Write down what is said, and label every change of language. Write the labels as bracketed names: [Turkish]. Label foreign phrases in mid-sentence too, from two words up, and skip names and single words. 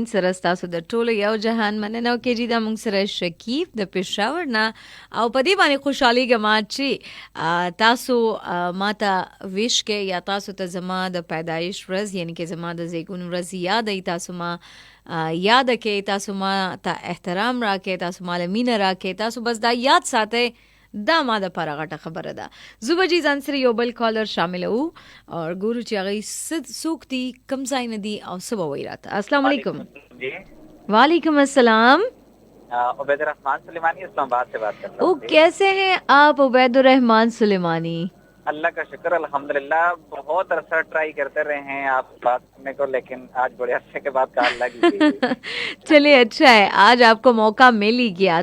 [Pashto] سره ستاسو د ټولو یو جهان مننه وکړي دا موږ سره شکیب د پېښور نه، او په دې باندې خوشحالېږم چې تاسو ماته ویش کې یا تاسو ته زما د پیدایش ورځ یعنی کې زما د زیږون ورځ یاد ای، تاسو ما یاد کې، تاسو ما ته احترام راکې، تاسو ما له مینه راکې، تاسو بس دا یاد ساتئ، دا ما د پاره غټه خبره ده. زوبه جی ځان سره یو بل کالر شامل وو اور ګورو چې هغه څوک دي، کوم ځای نه دي او څه به وایي راته. [Arabic] السلام علیکم. وعلیکم السلام. [Urdu] عبید الرحمان سلیمانی اسلام آباد سے بات کر رہا ہوں. کیسے ہیں آپ عبید الرحمان سلیمانی؟ اللہ کا شکر الحمدللہ، بہت عرصہ ٹرائی کرتے رہے ہیں آپ بات کرنے کو، لیکن آج بڑے عرصے کے بعد کال لگی. چلیے اچھا ہے، آج آپ کو موقع مل ہی گیا.